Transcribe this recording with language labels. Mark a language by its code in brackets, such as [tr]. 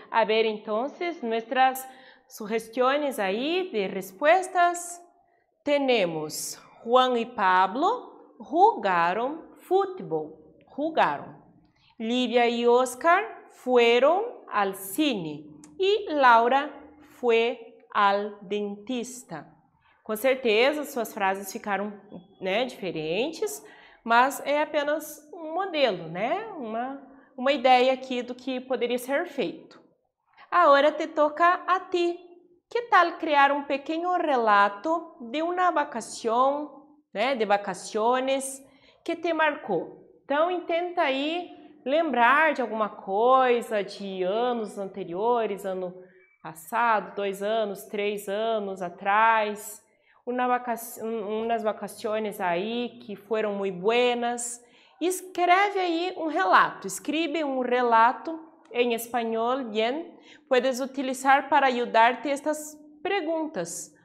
[es] A ver, entonces, nuestras sugestiones ahí de respuestas. Tenemos Juan y Pablo jugaron fútbol. Jugaron. Livia y Oscar fueron al cine. [pt] E Laura foi ao dentista. Com certeza, suas frases ficaram, né, diferentes, mas é apenas um modelo, né? Uma ideia aqui do que poderia ser feito. Agora [es] te toca a ti. [pt] Que tal criar um pequeno relato de uma vacação, né, de vacaciones, que te marcou? Então, tenta aí lembrar de alguma coisa de anos anteriores, ano passado, 2 anos, 3 anos atrás, umas vacaciones aí que foram muito buenas. Escreve aí um relato, escreve um relato em espanhol, bien. [es] Puedes utilizar para ayudarte estas preguntas.